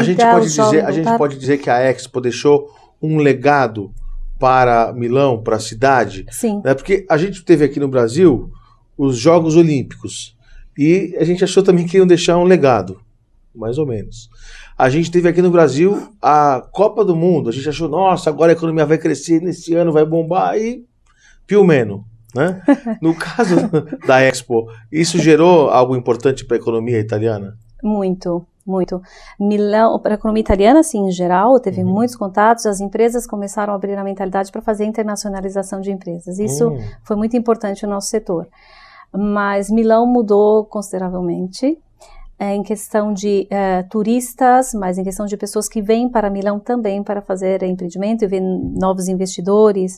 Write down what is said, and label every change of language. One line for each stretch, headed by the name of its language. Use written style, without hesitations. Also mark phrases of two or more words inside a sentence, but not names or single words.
Portuguese: A gente pode dizer que a Expo deixou um legado para Milão, para a cidade? Sim. Né? Porque a gente teve aqui no Brasil os Jogos Olímpicos e a gente achou também que iam deixar um legado, mais ou menos. A gente teve aqui no Brasil a Copa do Mundo. A gente achou, nossa, agora a economia vai crescer, nesse ano vai bombar e
Italian: più meno.
Portuguese: Né? No caso da Expo, isso gerou algo importante para a economia italiana? Muito. Milão, para a economia italiana, sim, em geral, teve muitos contatos, as empresas começaram a abrir a mentalidade para fazer a internacionalização de empresas. Isso foi muito importante no nosso setor. Mas Milão mudou consideravelmente em questão de turistas, mas em questão de pessoas que vêm para Milão também para fazer empreendimento e ver novos investidores.